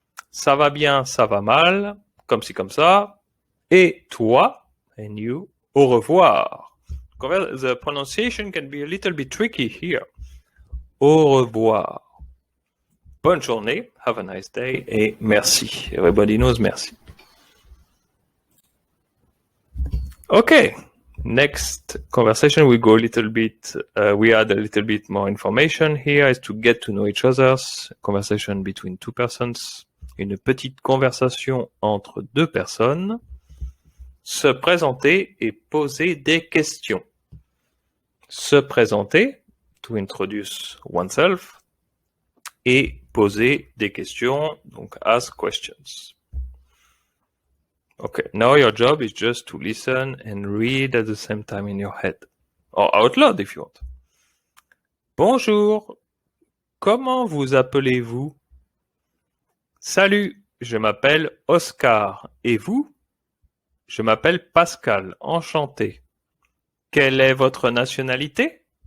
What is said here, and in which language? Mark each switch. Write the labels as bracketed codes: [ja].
[fr] Ça va bien, ça va mal, comme ci, comme ça. Et toi, [en] and you, [fr] au revoir. [en] The pronunciation can be a little bit tricky here. [fr] Au revoir. Bonne journée, [en] have a nice day, [fr] et merci. [en] Everybody knows merci. Okay. Next conversation, we go a little bit, we add a little bit more information here is to get to know each other's conversation between two persons. [fr] Une petite conversation entre 2 personnes. Se présenter et poser des questions. Se présenter, [en] to introduce oneself, [fr] et poser des questions, donc [en] ask questions. Okay, now your job is just to listen and read at the same time in your head. Or out loud if you want. [fr] Bonjour, comment vous appelez-vous? Salut, je m'appelle Oscar. Et vous? Je m'appelle Pascal, enchanté. Quelle est votre nationalité?